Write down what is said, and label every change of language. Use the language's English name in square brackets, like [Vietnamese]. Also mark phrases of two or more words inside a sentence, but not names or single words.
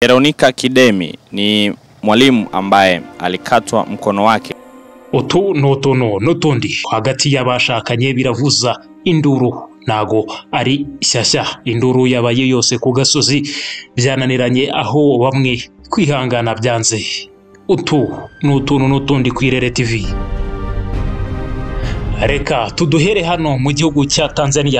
[Swahili] Veronica Kidemi ni mwalimu ambaye alikatwa mkono wake. [Kinyarwanda] Utu n'utundi hagati y'abashakanye biravuza induru, nago ari shyashya. Induru yabaye yose ku gasozi, byananiranye aho bamwe kwihangana byanze. Utu n'utundi ku Irere TV. Reka tuduhere hano mu gihugu cya Tanzania.